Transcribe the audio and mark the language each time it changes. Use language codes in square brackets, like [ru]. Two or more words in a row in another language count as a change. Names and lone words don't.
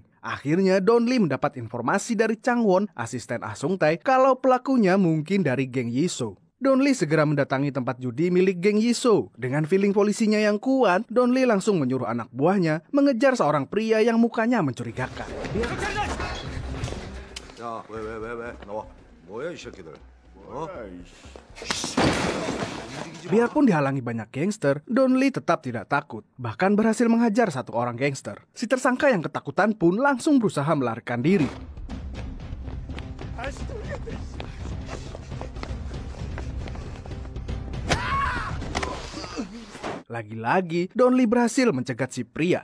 [id] Akhirnya Don Lee mendapat informasi dari Chang Won, asisten Ah Sung Tae, kalau pelakunya mungkin dari geng Yisoo. Don Lee segera mendatangi tempat judi milik geng Yisoo. Dengan feeling polisinya yang kuat, Don Lee langsung menyuruh anak buahnya mengejar seorang pria yang mukanya mencurigakan. [ko] 야, 왜? 나와. 뭐야 이 새끼들? [id] Biarpun dihalangi banyak gangster, Don Lee tetap tidak takut. Bahkan berhasil menghajar satu orang gangster. Si tersangka yang ketakutan pun langsung berusaha melarikan diri. Lagi-lagi, Don Lee berhasil mencegat si pria.